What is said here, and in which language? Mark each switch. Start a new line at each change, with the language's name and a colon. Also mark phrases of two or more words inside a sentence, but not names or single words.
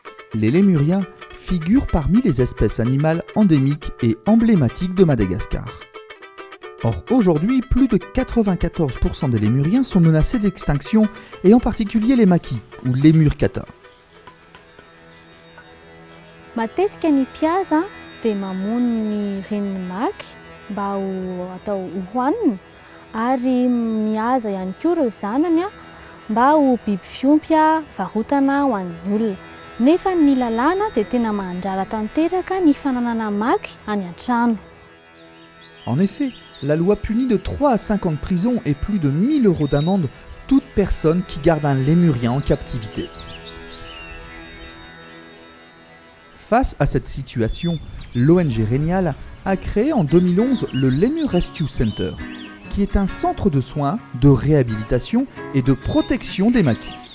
French: Les lémuriens figurent parmi les espèces animales endémiques et emblématiques de Madagascar. Or, aujourd'hui, plus de 94% des lémuriens sont menacés d'extinction, et en particulier les makis, ou lémur kata.
Malagasy: Matetika ny mpihaza dia mamono ny reniny maky mba atao hohanina ary mihaza ihany koa ireo zanany mba ho biby fiompy varotana ho an'ny olona. Nefa ny lalàna dia tena mandrara tanteraka ny fananana maky any an-trano.
French: En effet, la loi punit de 3 à 5 ans de prison et plus de 1000 € d'amende toute personne qui garde un lémurien en captivité. Face à cette situation, l'ONG Rénial a créé en 2011 le Lemur Rescue Center, qui est un centre de soins, de réhabilitation et de protection des makis.